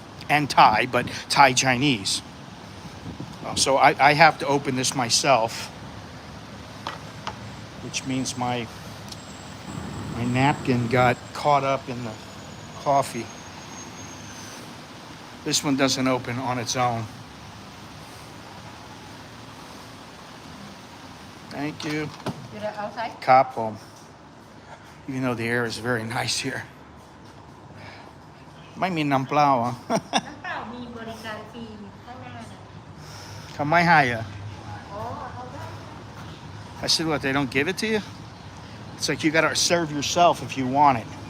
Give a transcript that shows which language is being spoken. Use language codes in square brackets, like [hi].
[en] And Thai, but Thai Chinese. So I have to open this myself, which means my napkin got caught up in the coffee. This one doesn't open on its own. Thank you. You're outside? Cop home. Even though the air is very nice here. [th] ไม่มีน้ำเปล่าอ่ะ น้ำเปล่ามีบริการฟรีข้างหน้านะ ทำไมให้อ่ะ อ๋อเอาได้ [en] I said, what, they don't give it to you? It's like you gotta serve yourself if you want it.